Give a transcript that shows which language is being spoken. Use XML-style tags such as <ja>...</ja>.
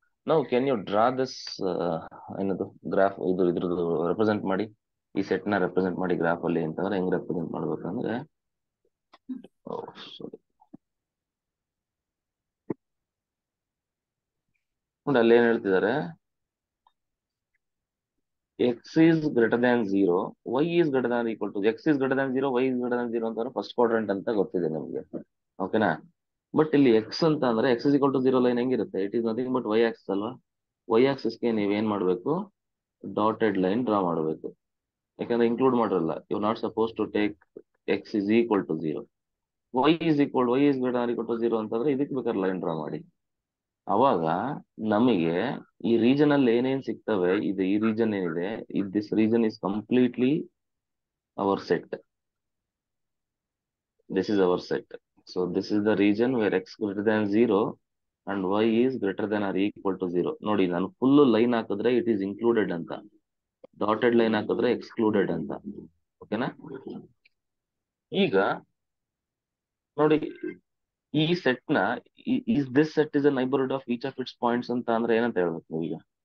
<kn>ನಾವು</kn> <en>can you draw this</en> <kn>ಏನದು graph, ಇದ್ರದ್ದು ರೆಪ್ರೆಸೆಂಟ್ ಮಾಡಿ, ಈ ಸೆಟ್ ನ ರೆಪ್ರೆಸೆಂಟ್ ಮಾಡಿ ಗ್ರಾಫ್ ಅಲ್ಲಿ ಅಂತಂದ್ರೆ ಹೆಂಗ್ ರೆಪ್ರೆಸೆಂಟ್ ಮಾಡ್ಬೇಕಂದ್ರೆ ನೋಡಿ ಅಲ್ಲಿ ಏನ್ ಹೇಳ್ತಿದ್ದಾರೆ,</kn> <en>x is greater than 0,</en> <kn>y is greater than or equal to, x is greater than 0, y is greater than 0 ಅಂತಂದ್ರೆ ಫಸ್ಟ್ ಕ್ವಾಡ್ರೆಂಟ್ ಅಂತ ಗೊತ್ತಿದೆ ನಮಗೆ. ಓಕೆನಾ? ಬಟ್ ಇಲ್ಲಿ ಎಕ್ಸ್ ಅಂತ ಅಂದ್ರೆ</kn> <en>x is equal to 0</en> <kn>line ಹೆಂಗಿರುತ್ತೆ,</kn> <en>it is nothing but y axis</en> <kn>ಅಲ್ವಾ. y ಆಕ್ಸಿಸ್ಗೆ ನೀವೇನ್ ಮಾಡ್ಬೇಕು, ಡಾಟೆಡ್ ಲೈನ್ ಡ್ರಾ ಮಾಡಬೇಕು. ಯಾಕಂದ್ರೆ ಇನ್ಕ್ಲೂಡ್ ಮಾಡಿರಲ್ಲ,</kn> <en>You not suppose to take x is equal to 0. y is greater than or equal to 0</en> <kn>ಅಂತಂದ್ರೆ ಇದಕ್ಕೆ ಬೇಕಾದ್ರೆ ಲೈನ್ ಡ್ರಾ ಮಾಡಿ. ಅವಾಗ ನಮಗೆ ಈ ರೀಜನ್ ಅಲ್ಲಿ ಏನೇನ್ ಸಿಗ್ತವೆ, ಇದು ಈ ರೀಜನ್ ಏನಿದೆ,</kn> <en>This region is completely our set. This is our set. So this is the region where x greater than 0 and y is greater than or equal to 0.</en> <kn>ನೋಡಿ, ನಾನು ಫುಲ್ ಲೈನ್ ಹಾಕಿದ್ರೆ</kn> <en>it is included</en> <kn>ಅಂತ, dotted line ಹಾಕಿದ್ರೆ excluded ಅಂತ. ಓಕೆನಾ? ಈಗ ನೋಡಿ, ಈ ಸೆಟ್ ನ</kn> <en>this set is a neighbourhood of each of its points</en> <kn>ಅಂತ ಅಂದ್ರೆ ಏನಂತ ಹೇಳ್ಬೇಕು ನೀವು ಈಗ?</kn>